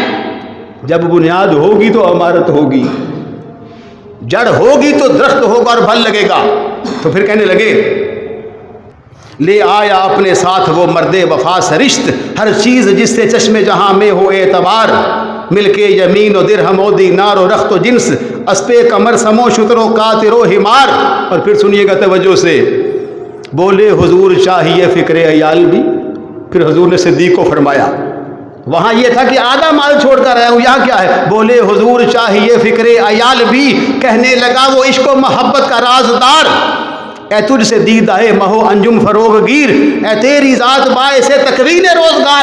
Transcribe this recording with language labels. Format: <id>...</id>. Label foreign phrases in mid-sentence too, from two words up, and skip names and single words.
<ur>جب بنیاد ہوگی تو عمارت ہوگی، جڑ ہوگی تو درخت ہوگا اور پھل لگے گا۔ تو پھر کہنے لگے لے آیا اپنے ساتھ وہ مرد وفا سرشت، ہر چیز جس سے چشم جہاں میں ہو اعتبار، مل کے یمین و درہم و دینار و رخت و جنس، اسپے کمر سمو شتر و قاطر و حمار۔ اور پھر سنیے گا توجہ سے، بولے حضور چاہیے فکر عیال بھی، پھر حضور نے صدیق کو فرمایا، وہاں یہ تھا کہ آدھا مال چھوڑ کر آیا ہوں، یہاں کیا ہے؟ بولے حضور چاہیے فکر عیال بھی، کہنے لگا وہ عشق و محبت کا رازدار، اے تجھ سے دیدہ مہو انجم فروغ گیر، اے تیری ذات باعث تکوین روزگار۔</ur>